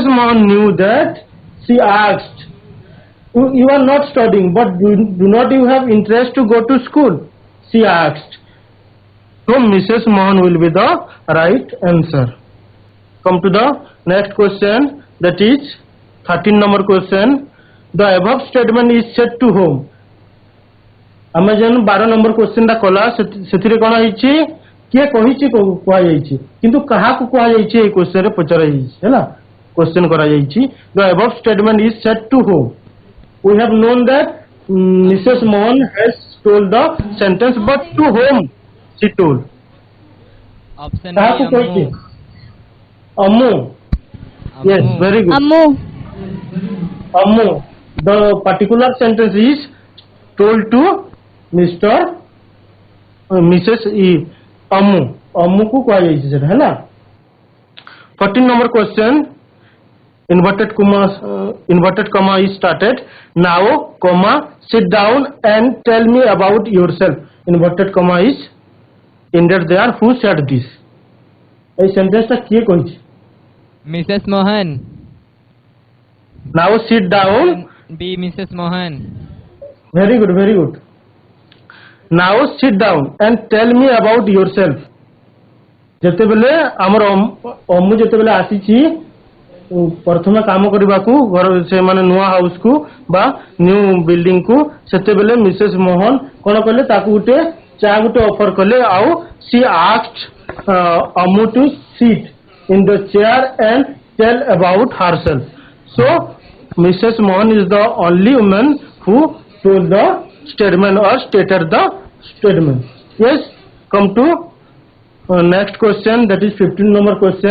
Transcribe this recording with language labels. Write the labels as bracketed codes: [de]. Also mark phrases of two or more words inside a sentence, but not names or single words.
[en] Mohan knew that, she asked, you are not studying, but do not you have interest to go to school? She asked. So Mrs. Mohan will be the right answer. Come to the next question, that is 13 number question. The above statement is said to whom? [or] ଆମେ ଯେନ୍ 12 [en] number question [or] ଟା କଲା ସେଥିରେ କ'ଣ ହେଇଛି, କିଏ କହିଛି କୁହାଯାଇଛି, କିନ୍ତୁ କାହାକୁ କୁହାଯାଇଛି ଏଇ କ୍ୱେଶ୍ଚିନ୍ ରେ ପଚରାଯାଇଛି, ହେଲା, କ୍ୱେଶ୍ଚିନ୍ କରାଯାଇଛି. [en] The above statement is said to whom? We have known that Mrs. Mohan has told the sentence, but to whom she told? Option [or] କାହାକୁ [en] A, [or] କହିଛି? [en] Ammu. Ammu. Yes, very good. Ammu. Ammu. the particular sentence is told to Mr. [hi] Mrs. Ammu. Ammu को कहा जाइए सर, है ना? [en] 14 number question. Inverted comma is started. Now, comma, sit down and tell me about yourself. Inverted comma is ended there. Who said this? [bn] এই সেন্টেন্সটা কে কইছে? [en] Mrs. Mohan. Now sit down. Be Mrs. Mohan. Very good, very good. Now sit down and tell me about yourself. [or] ଯେତେବେଳେ ଆମର ଅମ୍ମୁ ଯେତେବେଳେ ଆସିଛି ପ୍ରଥମେ କାମ କରିବାକୁ ଘର ସେମାନେ ନୂଆ ହାଉସ କୁ ବା [en] new building [or] କୁ, ସେତେବେଳେ ମିସେସ୍ ମୋହନ କଣ କଲେ, ତାକୁ ଗୋଟେ ଚା ଗୋଟେ ଅଫର କଲେ, ଆଉ [en] she asked Ammu to sit in the chair and tell about herself. So Mrs. Mohan is the only woman who told the statement or stated the statement. Yes, come to next question, that is 15 number question.